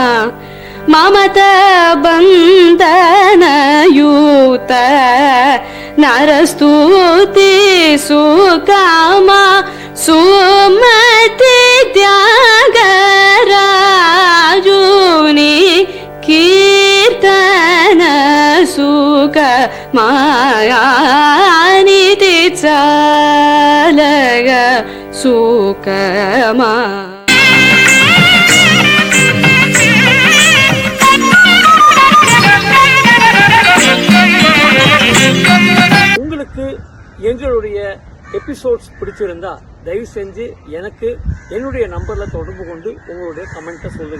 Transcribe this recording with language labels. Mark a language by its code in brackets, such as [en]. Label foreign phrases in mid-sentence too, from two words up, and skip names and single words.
[te] మమత బంధన యుత నరస్తుతి సుకామా సుమతి త్యాగరాజుని కీర్తన సుఖమానితి చాలగ సుఖమా [ta] உங்களுக்கு எங்களுடைய எபிசோட்ஸ் பிடிச்சிருந்தா தயவு செஞ்சு எனக்கு என்னுடைய நம்பர்ல தொடர்பு கொண்டு உங்களுடைய கமெண்ட்டை சொல்லுங்க.